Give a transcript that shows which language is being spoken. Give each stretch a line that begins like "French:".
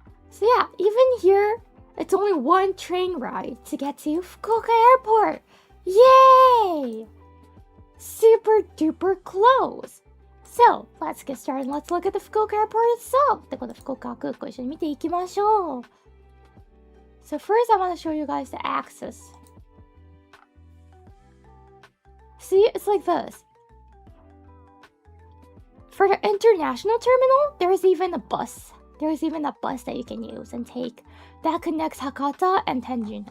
English: So yeah, even here, it's only 1 train ride to get to Fukuoka Airport. Yay! Super duper close. So, let's get started. Let's look at the Fukuoka Airport itself.
Japanese: で、この福岡空港一緒に見ていきましょう。
English: So first, I want to show you guys the access. See, it's like this. For the international terminal, there's even a bus. There's even a bus that you can use and take that connects Hakata and Tenjin.